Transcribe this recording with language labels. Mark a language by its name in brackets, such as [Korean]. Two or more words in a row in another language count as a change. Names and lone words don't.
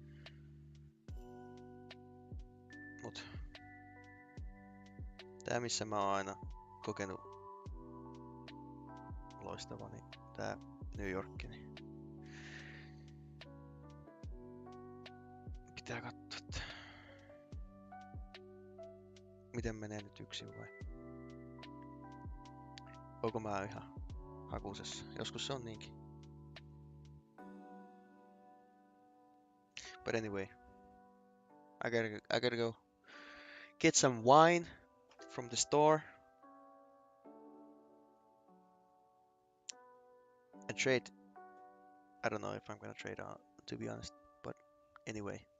[Finnish] mut tää missä mä oon aina kokenut loistavani, tää New York, niin pitää katsoa, että miten menee nyt yksin vai onko mä ihan hakusessa. Joskus se on niinkin. [English] But anyway, I gotta go get some wine from the store and trade. I don't know if I'm gonna trade on, to be honest, but anyway.